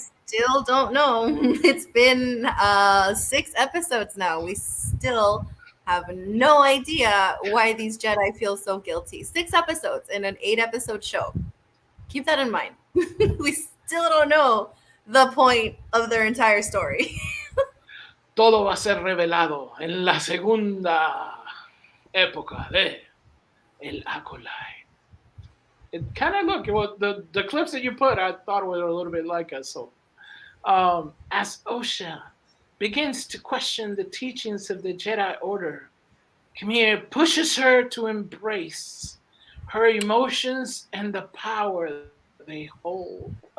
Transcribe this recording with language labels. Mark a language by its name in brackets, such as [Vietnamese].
[English] Still don't know. It's been 6 episodes now. We still have no idea why these Jedi feel so guilty. 6 episodes in an 8-episode show. Keep that in mind. We still don't know the point of their entire story. [Spanish] Todo va a ser revelado en la segunda época de El Acolyte. [English] It kind of looked, the clips that you put, I thought were a little bit like us. So, as Osha begins to question the teachings of the Jedi Order, Khmer pushes her to embrace her emotions and the power they hold.